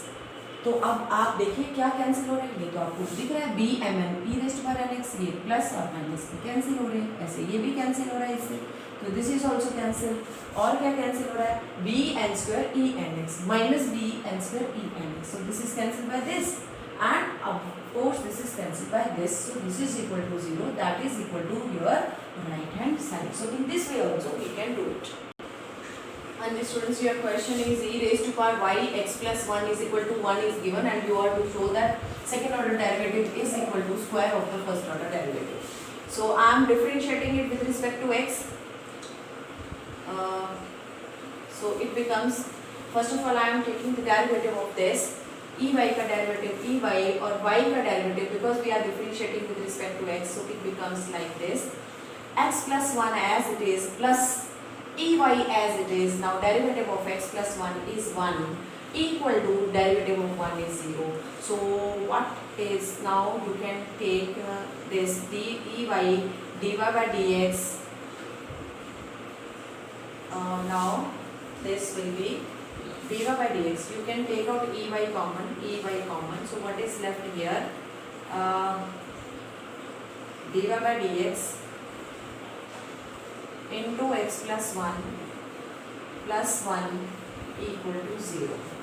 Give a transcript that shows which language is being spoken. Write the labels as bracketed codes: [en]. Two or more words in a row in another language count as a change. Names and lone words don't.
[hi] तो अब आप देखिए क्या कैंसिल हो रहा है. ये तो आपको दिख रहा है [en] b m n e raise to power n x. [hi] ये प्लस और माइनस भी कैंसिल हो रहे हैं. ऐसे ये भी कैंसिल हो रहा है इससे. [en] तो this is also cancel. [hi] और क्या कैंसिल हो रहा है [en] b n square e n x minus b n square e n x. so this is cancel by this and of course this is cancelled by this. So this is equal to 0. That is equal to your right hand side. So in this way also we can do it. And the students, your question is e raised to power y x plus 1 is equal to 1 is given and you are to show that second order derivative is equal to square of the first order derivative. So I am differentiating it with respect to x. So it becomes, first of all I am taking the derivative of this e y का derivative e y और y का derivative because we are differentiating with respect to x. So it becomes like this x plus 1 as it is plus e y as it is. Now derivative of x plus 1 is 1 equal to derivative of 1 is 0. So what is, now you can take this d e y dy by dx. Now this will be dy by dx. You can take out e y common. So what is left here? Dy by dx into x plus 1 equal to 0.